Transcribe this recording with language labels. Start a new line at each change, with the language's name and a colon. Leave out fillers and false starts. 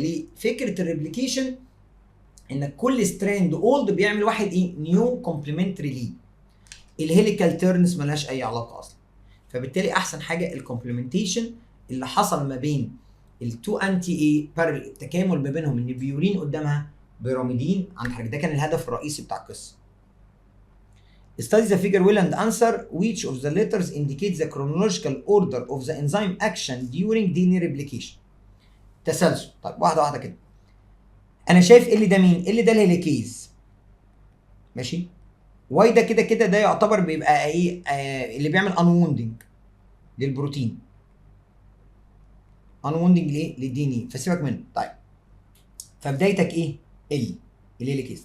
Arabic: ليه؟ فكره الريبليكيشن ان كل ستراند اولد بيعمل واحد ايه نيو كومبلمنتري ليه. الهيليكال تيرنز ملهاش اي علاقه اصلا. فبالتالي احسن حاجه الكومبلمنتيشن اللي حصل ما بين التو انتي ايه بارل، التكامل ما بينهم ان البيورين قدامها بيراميدين عند حاجه. ده كان الهدف الرئيسي بتاع القصه.
English: Study the figure well and answer which of the letters indicates the chronological order of the enzyme action during DNA replication.
Arabic: تسلسل. طيب واحده واحده كده. انا شايف اللي ده مين؟ اللي ده الهيليكيز. ماشي؟ واي ده كده كده ده يعتبر بيبقى ايه اللي بيعمل انوندنج للبروتين. انوندنج ليه؟ للدي ان اي، فسيبك منه. طيب فبدايتك ايه؟ الهيليكيز.